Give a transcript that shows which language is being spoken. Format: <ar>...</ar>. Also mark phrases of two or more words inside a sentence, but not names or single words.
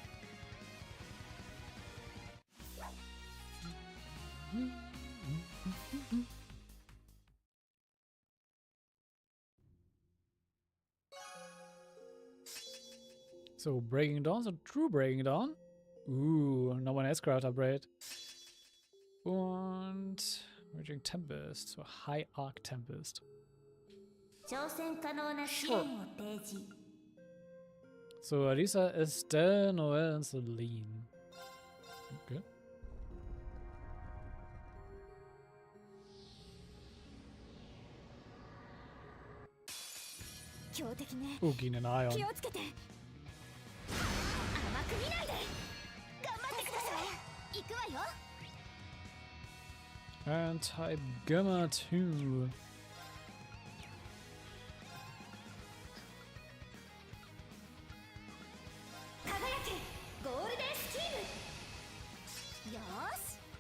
<de>So, Breaking Dawn, so True Breaking Dawn. Nochmal ein S-Craft Upgrade. Und Raging Tempest, so High Arc Tempest.</de> <ja>挑戦可能な支援を提示。</ja> <de>So, Alisa, Estelle, Noel und Celine. Okay. Gehen in Ion.</de> <ja>気をつけて。甘く見ないで。頑張ってください。行くわよ。</ja> <en>And Type Gamma 2.</en> <ja>輝けゴールデンスチーム。よーし。</ja>